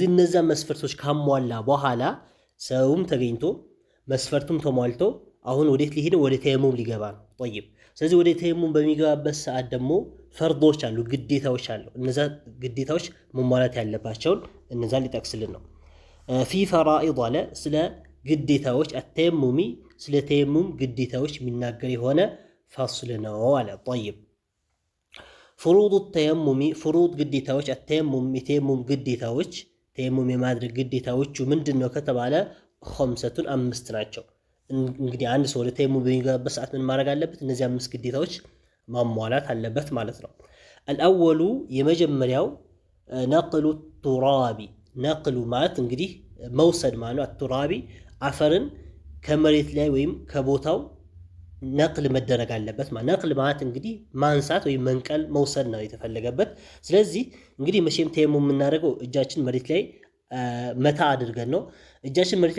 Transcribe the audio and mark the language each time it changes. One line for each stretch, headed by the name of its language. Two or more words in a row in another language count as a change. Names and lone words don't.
Amharic: እነዛ መስፈርቶች ካሟላ በኋላ ሰውም ተገኝቶ መስፈርቱም ተሟልቶ አሁን ወዴት ሊሄድ ወደ ተየሙም ሊገባ ነው طيب ስለዚህ ወደ ተየሙም በሚገባበት ሰዓት ደግሞ ፈርዶች አሉ ግዴታዎች አሉ እነዛ ግዴታዎች መሟላት ያለባቸውን እነዛ ሊጠቅስልን ነው
Arabic: في فرائض على
Amharic: ስለ ግዴታዎች التيمم ስለ ተየሙም ግዴታዎች የሚናገር የሆነ فصل ነው አለ طيب
Arabic: فروض التيمم فروض
Amharic: ግዴታዎች التيمم የተየሙም ግዴታዎች ተየሙም የማድረግ ግዴታዎቹ ምንድነው ከተባለ خمسة አምስት ናቸው እንግዲህ አንድ ሰው ወደ ተየሙም በሚገባበት ሰዓት ምን ማድረግ አለበት እነዚህ አምስት ግዴታዎች ማሟላት አለበት ማለት ነው الأول የመጀመሪያው
Arabic: نقل التراب
Amharic: ነቅሉ ማለት እንግዲህ መውሰድ ማለት አትራቢ አፈርን ከመሬት ላይ ወይም ከቦታው ነቅል መደረግ አለበት ማለት ነቅል ማለት እንግዲህ ማንሳት ወይም መንቀል መውሰድ ነው የተፈለገበት ስለዚህ እንግዲህ መቼም ተየሙም የምናደርገው እጃችን መሬት ላይ መታ አድርገን ነው እጃችን መሬት ላይ